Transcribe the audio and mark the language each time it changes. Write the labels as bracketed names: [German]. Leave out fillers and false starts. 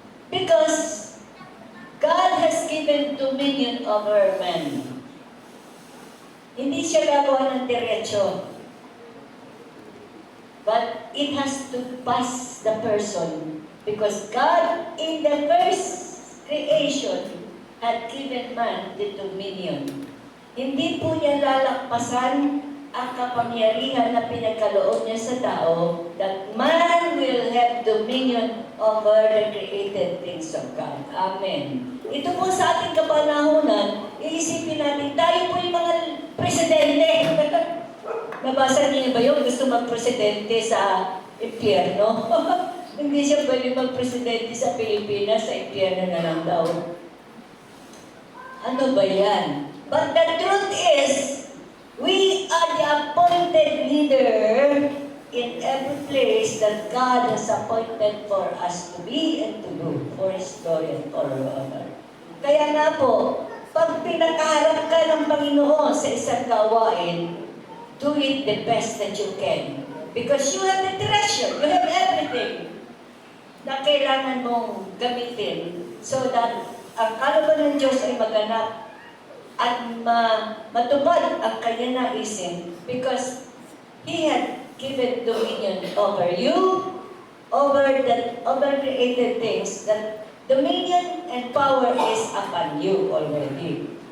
[English] Because God has given dominion over man. [Filipino] Hindi siya gagawa ng diretsyo. [English] But it has to pass the person because God in the first creation had given man the dominion. [Filipino] Hindi po niya lalakpasan ang kapangyarihan na pinagkaloob niya sa tao [English] that man will have dominion over the created things of God. Amen. [Filipino] Ito po sa ating kapanahunan, iisipin natin, tayo po yung mga presidente. Nabasa niyo ba yun? Gusto mag-presidente sa impyerno? Hindi siya pwede mag-presidente sa Pilipinas, sa impyerno na lang daw. Ano ba yan? [English] But the truth is, we are the appointed leader in every place that God has appointed for us to be and to do for His glory and for our honor. [Filipino] Kaya nga po, pag pinakaharap ka ng Panginoon sa isang gawain, [English] do it the best that you can. Because you have the treasure, you have everything [Filipino] na kailangan mong gamitin [English] so that [Filipino] ang kalooban ng Diyos ay maganap at matupad ang kanya naisin [English] because He had given dominion over you, over created things, that dominion and power is upon you already.